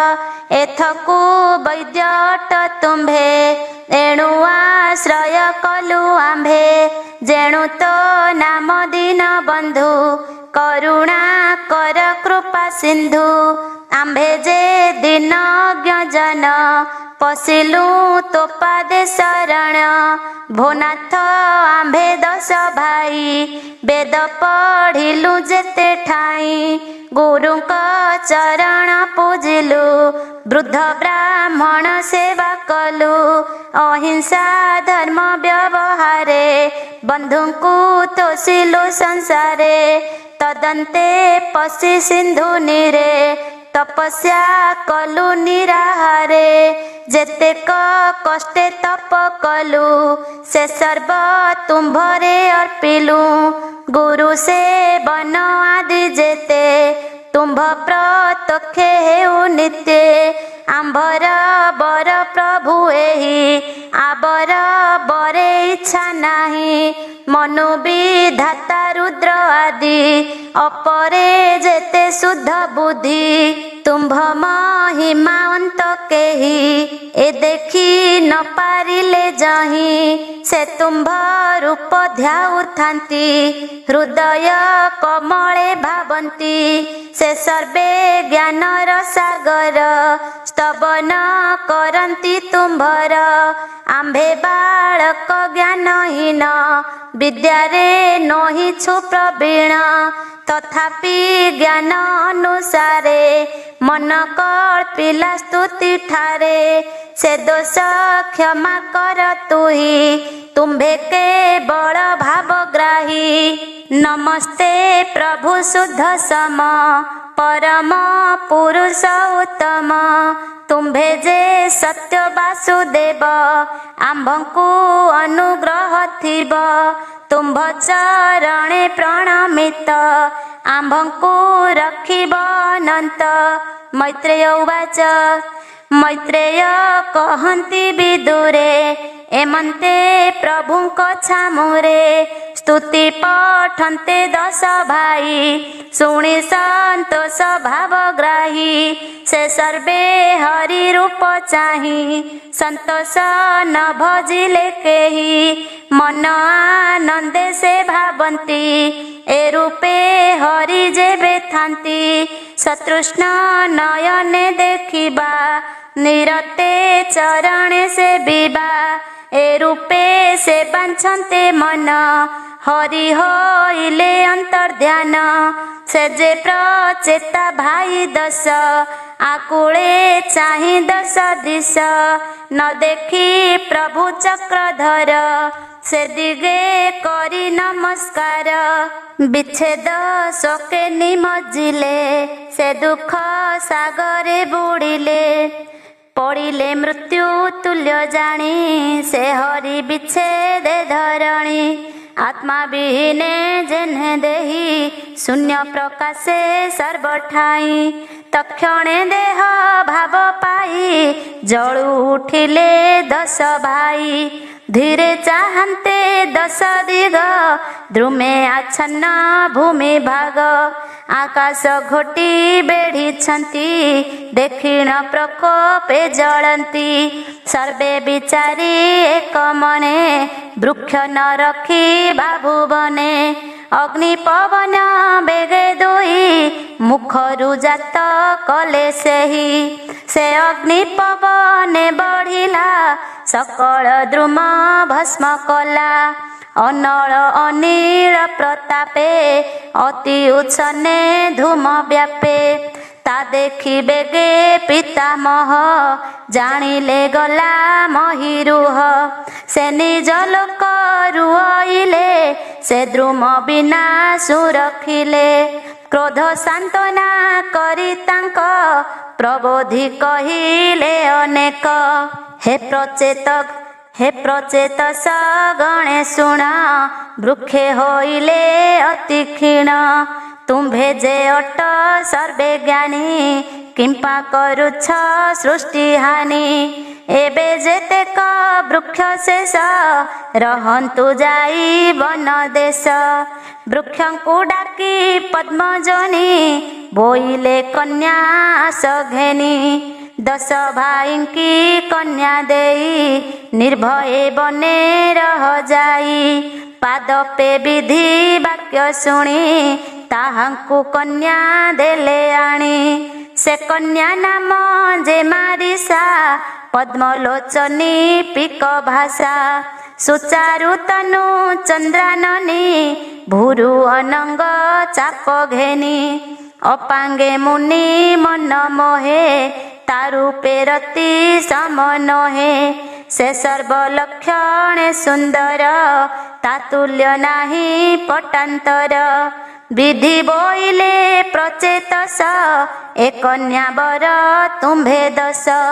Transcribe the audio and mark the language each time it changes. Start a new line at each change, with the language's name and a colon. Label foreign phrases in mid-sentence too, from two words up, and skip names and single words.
Odia: ଏଥକୁ ବୈଦ୍ୟ ଅଟ ତୁମ୍ଭେ ଏଣୁ ଆଶ୍ରୟ କଲୁ ଆମ୍ଭେ ଯେଣୁ ତୋ ନାମ ଦୀନ ବନ୍ଧୁ କରୁଣା କର କୃପା ସିନ୍ଧୁ ଆମ୍ଭେ ଯେ ଦୀନ ଜ୍ଞଜନ ପଶିଲୁ ତୋ ପାଦେ ଶରଣ ଭୋନାଥ ଆମ୍ଭେ 10 ଭାଇ ବେଦ ପଢ଼ିଲୁ ଯେତେ ଠାଇ ଗୁରୁଙ୍କ ଚରଣ ପୂଜିଲୁ ବୃଦ୍ଧ ବ୍ରାହ୍ମଣ ସେବା କଲୁ ଅହିଂସା ଧର୍ମ ବ୍ୟବହାରେ ବନ୍ଧୁଙ୍କୁ ତୋଷିଲୁ ସଂସାରେ ତଦନ୍ତେ ପଶି ସିନ୍ଧୁ ନୀରେ ତପସ୍ୟା କଲୁ ନିରାହାରେ ଯେତେକ କଷ୍ଟେ ତପ କଲୁ ସେ ସର୍ବ ତୁମ୍ଭରେ ଅର୍ପିଲୁ ଗୁରୁ ସେ ବନ ଆଦି ଯେତେ ତୁମ୍ଭ ପ୍ରତ୍ୟକ୍ଷ ହେଉ ନିତ୍ୟ ଆମ୍ଭର ବର ପ୍ରଭୁ ଏହି ଆବର ବରେ ଇଚ୍ଛା ନାହି ମନୁ ବିଧାତା ରୁଦ୍ର ଆଦି ଅପରେ ଯେତେ ଶୁଦ୍ଧ ବୁଦ୍ଧି ତୁମ୍ଭ ମହିମା ଅନ୍ତ କେହି ଏ ଦେଖି ନ ପାରିଲେ ଯହି ସେ ତୁମ୍ଭ ରୂପ ଧ୍ୟାଉଥାନ୍ତି ହୃଦୟ କମଳେ ଭାବନ୍ତି ସେ ସର୍ବେ ଜ୍ଞାନର ସାଗର ସ୍ତବନ କରନ୍ତି ତୁମ୍ଭର ଆମ୍ଭେ ବାଳକ ଜ୍ଞାନହୀନ ବିଦ୍ୟାରେ ନହି ଛୁ ପ୍ରବୀଣ ତଥାପି ଜ୍ଞାନ ଅନୁସାରେ ମନ କଳ୍ପିଲା ସ୍ତୁତି ଠାରେ ସେ ଦୋଷ କ୍ଷମା କର ତୁହି ତୁମ୍ଭେ କେ ବଡ଼ ଭାବଗ୍ରାହୀ ନମସ୍ତେ ପ୍ରଭୁ ଶୁଦ୍ଧ ସମ ପରମ ପୁରୁଷ ଉତ୍ତମ ତୁମ୍ଭେ ଯେ ସତ୍ୟ ବାସୁଦେବ ଆମ୍ଭଙ୍କୁ ଅନୁଗ୍ରହ ଥିବ ତୁମ୍ଭ ଚରଣେ ପ୍ରଣମିତ ଆମ୍ଭଙ୍କୁ ରଖିବ ଅନନ୍ତ ମୈତ୍ରେୟ ଉବାଚ ମୈତ୍ରେୟ କହନ୍ତି ବିଦୁରେ ଏମନ୍ତେ ପ୍ରଭୁଙ୍କ ଛାମୁରେ ସ୍ତୁତି ପଠନ୍ତେ ଦଶ ଭାଇ ଶୁଣି ସନ୍ତୋଷ ଭାବଗ୍ରାହୀ ସେ ସର୍ବେ ହରି ରୂପ ଚାହି ସନ୍ତୋଷ ନ ଭଜିଲେ କେହି ମନ ଆନନ୍ଦେ ସେ ଭାବନ୍ତି ଏ ରୂପେ ହରି ଯେବେ ଥାନ୍ତି ସତୃଷ୍ଣ ନୟନେ ଦେଖିବା ନିରତେ ଚରଣେ ସେ ବିବା ଏ ରୂପେ ସେ ବାଞ୍ଛନ୍ତେ ମନ ହରି ହୋଇଲେ ଅନ୍ତର୍ଧ୍ୟାନ ସେ ଯେ ପ୍ରଚେତା ଭାଇ ଦଶ ଆକୁଳେ ଚାହି ଦଶ ଦିଶ ନ ଦେଖି ପ୍ରଭୁ ଚକ୍ରଧର ସେ ଦିଗେ କରି ନମସ୍କାର ବିଚ୍ଛେଦ ଶୋକେ ନିମଜ୍ଜିଲେ ସେ ଦୁଖ ସାଗରେ ବୁଡ଼ିଲେ ପଡ଼ିଲେ ମୃତ୍ୟୁ ତୁଲ୍ୟ ଜାଣି ସେ ହରି ବିଚ୍ଛେଦ ଧରଣୀ ଆତ୍ମା ବିହୀନେ ଯେହ୍ନେ ଦେହୀ ଶୂନ୍ୟ ପ୍ରକାଶେ ସର୍ବଠାଇ ତକ୍ଷଣେ ଦେହ ଭାବ ପାଇ ଜଳୁ ଉଠିଲେ ଦଶ ଭାଇ ଧୀରେ ଚାହାନ୍ତେ ଦଶ ଦିଗ ଦ୍ରୁମେ ଆଚ୍ଛନ୍ନ ଭୂମି ଭାଗ ଆକାଶ ଘୋଟି ବେଢ଼ିଛନ୍ତି ଦକ୍ଷିଣ ପ୍ରକୋପେ ଜଳନ୍ତି ସର୍ବେ ବିଚାରି ଏକ ମନେ ବୃକ୍ଷ ନ ରଖି ବାବୁବନେ ଅଗ୍ନି ପବନ ବେଗେ ଦୁଇ ମୁଖରୁ ଜାତ କଲେ ସେହି ସେ ଅଗ୍ନି ପବନେ ବଢ଼ିଲା ସକଳ ଦ୍ରୁମ ଭସ୍ମ କଲା ଅନଳ ଅନିଳ ପ୍ରତାପେ ଅତି ଉଚ୍ଛନେ ଧୂମ ବ୍ୟାପେ ତା ଦେଖି ବେଗେ ପିତାମହ ଜାଣିଲେ ଗଲା ମହୀରୁହ ସେ ନିଜ ଲୋକ ରୁଇଲେ ସେ ଦ୍ରୁମ ବିନା ସୁରଖିଲେ କ୍ରୋଧ ସାନ୍ତ୍ୱନା କରି ତାଙ୍କ ପ୍ରବୋଧି କହିଲେ ଅନେକ ହେ ପ୍ରଚେତ ସଗଣେ ଶୁଣ ବୃକ୍ଷେ ହୋଇଲେ ଅତି କ୍ଷୀଣ ତୁମ୍ଭେ ଯେ ଅଟ ସର୍ବେ ଜ୍ଞାନୀ କିମ୍ପା କରୁଛ ସୃଷ୍ଟି ହାନି ଏବେ ଯେତେକ ବୃକ୍ଷ ଶେଷ ରହନ୍ତୁ ଯାଇ ବନ ଦେଶ ବୃକ୍ଷଙ୍କୁ ଡାକି ପଦ୍ମଜନି ବୋଇଲେ କନ୍ୟା ସଘେନି ଦଶ ଭାଇଙ୍କି କନ୍ୟା ଦେଇ ନିର୍ଭୟେ ବନେ ରହ ଯାଇ ପାଦପେ ବିଧି ବାକ୍ୟ ଶୁଣି ତାହାଙ୍କୁ କନ୍ୟା ଦେଲେ ଆଣି ସେ କନ୍ୟା ନାମ ଯେ ମାରିସା ପଦ୍ମଲୋଚନୀ ପିକ ଭାଷା ସୁଚାରୁ ତନୁ ଚନ୍ଦ୍ରାନନୀ ଭୂରୁ ଅନଙ୍ଗ ଚାପ ଘେନି ଅପାଙ୍ଗେ ମୁନି ମନ ମୋହେ ତାରୂପେ ରତି ସମନୋହେ ସେ ସର୍ବଲକ୍ଷଣେ ସୁନ୍ଦର ତାତୁଲ୍ୟ ନାହି ପଟାନ୍ତର ବିଧି ବୋଇଲେ ପ୍ରଚେତସ ଏ କନ୍ୟା ବର ତୁମ୍ଭେ ଦଶ